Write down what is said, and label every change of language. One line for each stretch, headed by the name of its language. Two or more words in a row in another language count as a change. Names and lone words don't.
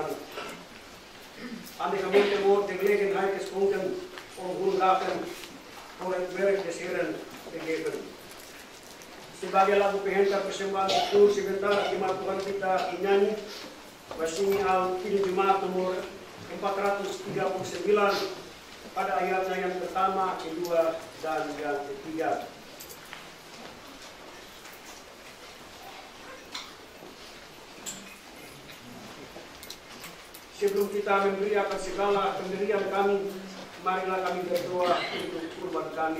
Dutch: Aan de gemeente wordt de gelegenheid geschonken om hun dagen voor het werk des Heeren te geven.
Indonesian: Sebagai lagu penghantar persembahan itu sebentar jemaat Tuhan kita nyanyi Wasini Al-Kini Jemaat nomor 439 pada ayatnya yang pertama, kedua, dan yang ketiga. Sebelum kita memberi akan segala pemberian kami, marilah kami berdoa untuk kurban kami.